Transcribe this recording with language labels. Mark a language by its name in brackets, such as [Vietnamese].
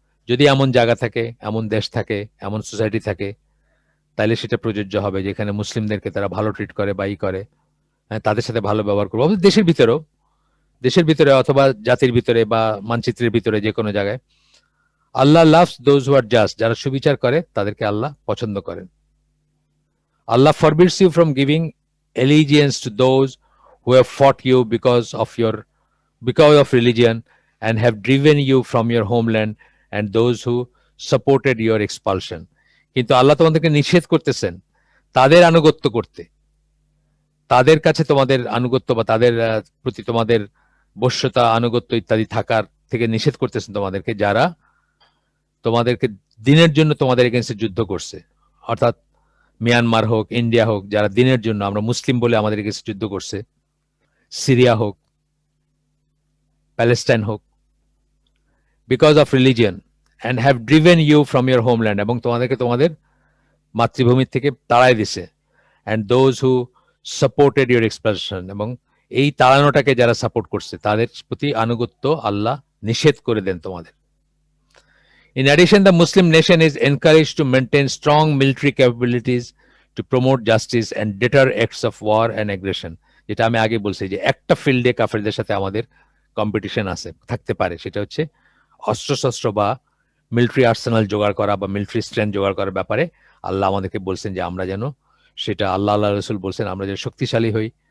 [Bangla] যদি এমন জায়গা থাকে, এমন দেশ থাকে, এমন সোসাইটি থাকে, তাহলে সেটা প্রযোজ্য হবে যেখানে মুসলিমদেরকে তারা ভালো ট্রিট করে বা করে, তাদের সাথে ভালো ব্যবহার করবো। দেশের ভিতরে অথবা জাতির ভিতরে বা মানচিত্রের ভিতরে, যে কোনো জায়গায়। [English] Allah loves those who are just, [Bangla] যারা সুবিচার করে তাদেরকে আল্লাহ পছন্দ করেন। [English] Allah forbids you from giving allegiance to those who have fought you because of religion and have driven you from your homeland, and those who supported your expulsion. [Bangla] কিন্তু আল্লাহ তোমাদেরকে নিষেধ করতেছেন তাদের আনুগত্য করতে, তাদের কাছে তোমাদের আনুগত্য বা তাদের প্রতি তোমাদের বশ্যতা, আনুগত্য ইত্যাদি থাকার থেকে নিষেধ করতেছেন তোমাদেরকে, যারা তোমাদেরকে দিনের জন্য তোমাদের এগেইনস্টে যুদ্ধ করছে। অর্থাৎ মিয়ানমার হোক, ইন্ডিয়া হোক, যারা দিনের জন্য, আমরা মুসলিম বলে আমাদের এগেইনস্টে যুদ্ধ করছে, সিরিয়া হোক, প্যালেস্টাইন হোক, [English] because of religion, and have driven you from your homeland, [Bangla] এবং তোমাদেরকে তোমাদের মাতৃভূমির থেকে তাড়াই দিছে। [English] and those who supported your expansion, [Bangla] এবং এই তাড়ানোটাকে যারা সাপোর্ট করছে তাদের প্রতি আনুগত্য আল্লাহ নিষেধ করে দেন তোমাদের। [English] In addition, the Muslim nation is encouraged to maintain strong military capabilities to promote justice and deter acts of war and aggression. [Bangla] যেটা আমি আগে বলছি যে একটা ফিল্ডে কাফেরদের সাথে আমাদের কম্পিটিশন আছে, থাকতে পারে, সেটা হচ্ছে অস্ত্রশস্ত্র বা মিলিটারি আর্সেনাল জোগাড় করা বা মিলিটারি স্ট্রেংথ জোগাড় করার ব্যাপারে আল্লাহ আমাদেরকে বলছেন যে আমরা যেন সেটা, আল্লাহ রসুল বলছেন আমরা যেন শক্তিশালী হই।